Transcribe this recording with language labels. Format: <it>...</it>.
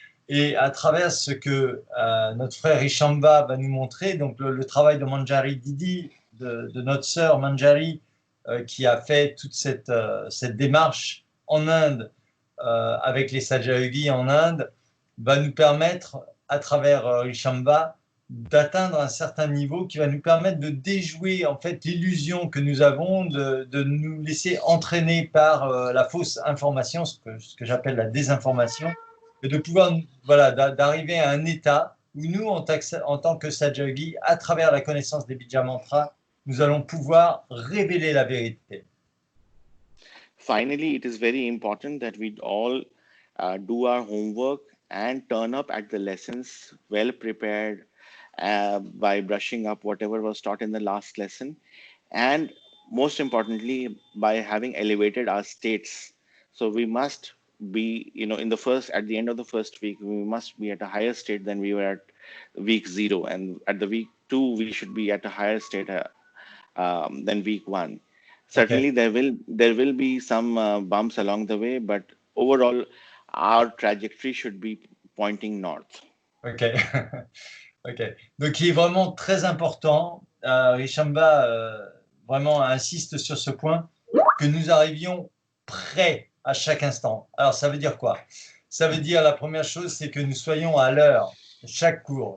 <fr>Et à travers ce que notre frère Ishamba va nous montrer, donc le travail de Manjari Didi, de notre sœur Manjari, qui a fait toute cette démarche en Inde, avec les Sajayogis en Inde, va nous permettre, à travers Ishamba, d'atteindre un certain niveau qui va nous permettre de déjouer en fait l'illusion que nous avons de nous laisser entraîner par la fausse information, ce que j'appelle la désinformation, et de pouvoir, voilà, d'arriver à un état où nous, en tant que Sahaja-yogi, à travers la connaissance des Bija Mantras, nous allons pouvoir révéler la vérité.</fr> <en>Finally, it is very important that we all do our homework and turn up at the lessons well prepared, by brushing up whatever was taught in the last lesson, and most importantly, by having elevated our states. So we must be, in the first, at the end of the first week, we must be at a higher state than we were at week 0, and at the week 2 we should be at a higher state than week 1. Okay. Certainly there will be some bumps along the way, but overall our trajectory should be pointing north. Ok. Ok.</en> <fr>Donc, il est vraiment très important. Rishamba vraiment insiste sur ce point, que nous arrivions prêts à chaque instant. Alors, ça veut dire quoi? Ça veut dire, la première chose, c'est que nous soyons à l'heure, chaque cours.</fr>